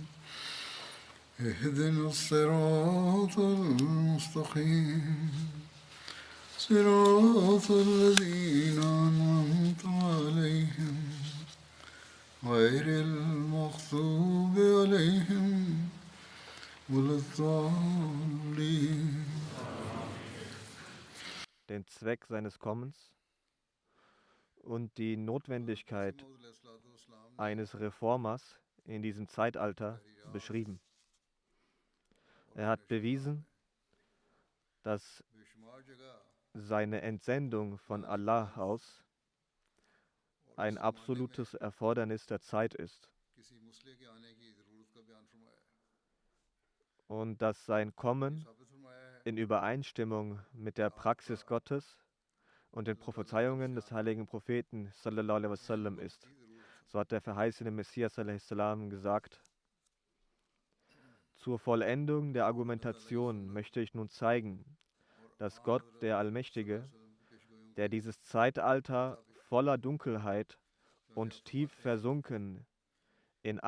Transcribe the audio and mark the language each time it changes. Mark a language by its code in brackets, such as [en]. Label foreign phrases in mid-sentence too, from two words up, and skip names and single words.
[ar] اهدنا الصراط المستقيم صراط الذين أنعمت عليهم غير المغضوب عليهم ولا الضالين. [de] Den Zweck seines Kommens und die Notwendigkeit eines Reformers in diesem Zeitalter beschrieben. Er hat bewiesen, dass seine Entsendung von Allah aus ein absolutes Erfordernis der Zeit ist und dass sein Kommen in Übereinstimmung mit der Praxis Gottes und den Prophezeiungen des heiligen Propheten [ar] صلى الله عليه وسلم [de] ist. So hat der verheißene Messias a.s. gesagt: Zur Vollendung der Argumentation möchte ich nun zeigen, dass Gott, der Allmächtige, der dieses Zeitalter voller Dunkelheit und tief versunken in